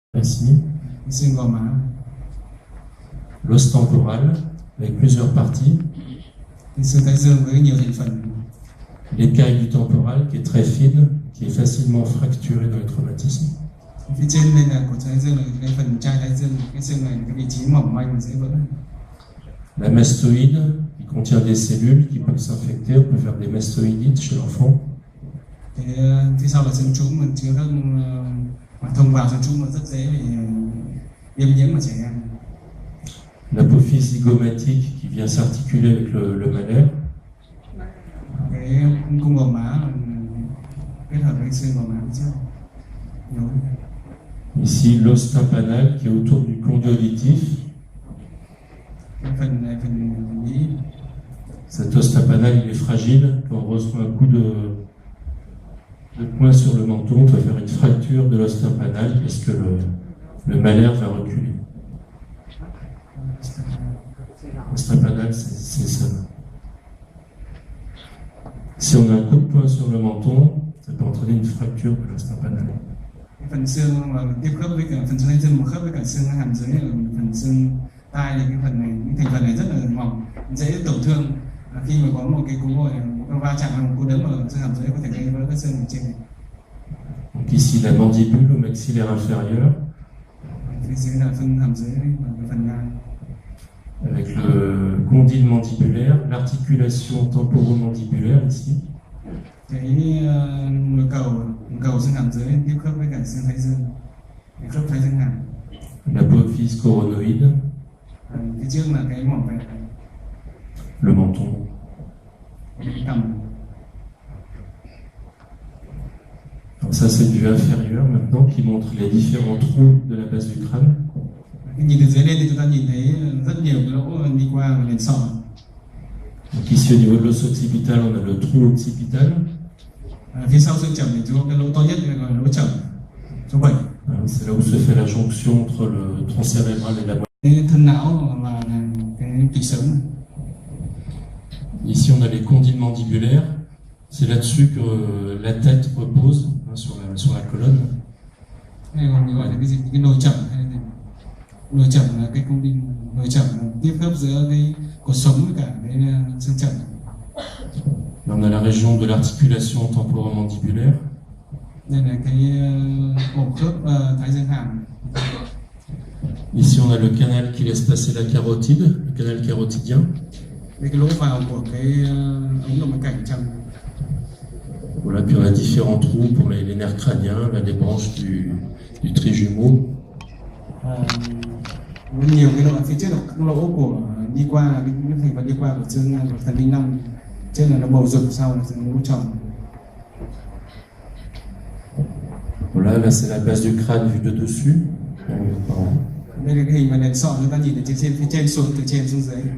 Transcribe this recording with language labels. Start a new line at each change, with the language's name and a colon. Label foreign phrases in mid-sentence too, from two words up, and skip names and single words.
French: Ici,
Vietnamese: xương gò má,
French: l'os temporal avec plusieurs parties,
Vietnamese: xương thái dương với nhiều thành phần,
French: l'écaille du temporal qui est très fine, qui est facilement fracturée dans les traumatismes,
Vietnamese: phía trên đây là của thái dương là cái phần chai thái dương, cái xương này cái vị trí mỏng manh dễ vỡ.
French: la mastoïde qui contient des cellules qui peuvent s'infecter, on peut faire des mastoïdites chez l'enfant,
Vietnamese: Cái phía sau là xương trũng mà chứa các mà thông vào xương trũng mà rất dễ bị viêm nhiễm ở trẻ em.
French: l'apophyse zygomatique qui vient s'articuler avec le malaire,
Vietnamese: Cái cung gò má kết hợp với xương gò má phía trước. Nối.
French: ici l'os tympanal qui est autour du condylolytif.
Vietnamese: Cái phần này phần nhĩ,
French: Cet os tympanal il est fragile, quand on reçoit un coup de poing sur le menton, on peut faire une fracture de l'os tympanal parce que le malaire va reculer. L'os tympanal, c'est ça. Si on a un coup de poing sur le menton, ça peut entraîner une fracture de l'os tympanal.
Vietnamese: cái phần xương mà tiếp khớp với cả phần xương thái dương mà khớp với cả xương hàm dưới là phần xương tai, thì cái phần này, cái thành phần này rất là mỏng, dễ tổn thương. Khi mà có một cái cú gọi một va chạm hay một cú đấm ở xương hàm dưới có thể gây vỡ các xương ở trên này.
French: Donc ici la mandibule au maxillaire inférieur,
Vietnamese: Phía dưới là xương hàm dưới và cái phần ngang.
French: avec le condyle mandibulaire, l'articulation temporomandibulaire ici,
Vietnamese: Cái cầu xương hàm dưới tiếp khớp với cả xương thái dương, cái khớp thái dương hàm.
French: l'apophyse coronoïde,
Vietnamese: Phía trước là cái mỏm vẹt,
French: le menton.
Vietnamese: cái cằm.
French: Donc ça c'est une vue inférieure maintenant qui montre les différents trous de la base du crâne.
Vietnamese: Khi nhìn từ dưới lên thì chúng ta nhìn thấy rất nhiều cái lỗ đi qua và nền sọ.
French: Donc ici au niveau de l'os occipital, on a le trou occipital.
Vietnamese: Phía sau xương chẩm thì chúng có cái lỗ to nhất gọi là lỗ chẩm số 7.
French: C'est là où se fait la jonction entre le tronc cérébral et la moelle.
Vietnamese: Cái thân não và cái tủy sống.
French: Ici on a les condyles mandibulaires. C'est là-dessus que la tête repose, sur la colonne.
Vietnamese: Hay còn gọi là cái gì, cái nồi chẩm hay là nồi chẩm là cái cung đinh, nồi chẩm là tiếp khớp giữa cái cột sống với cả cái xương chẩm.
French: Là on a la région de l'articulation temporomandibulaire.
Vietnamese: Đây là cái ổ khớp thái dương hàm.
French: Ici on a le canal qui laisse passer la carotide, le canal carotidien.
Vietnamese: Đây cái lỗ vào của cái ống động mạch cảnh trong.
French: Voilà, puis on a différents trous pour les nerfs crâniens, là les branches du trijumeau.
Vietnamese: Nhiều cái lỗ phía trước là các lỗ của đi qua cái thành phần đi qua của xương của thần kinh năm, trên là nó bầu dục, sau là lỗ tròn.
French: Voilà, là c'est la base du crâne vue de dessus.
Vietnamese: Đây là cái hình mà nền sọ chúng ta nhìn từ trên phía trên xuống, từ trên xuống dưới.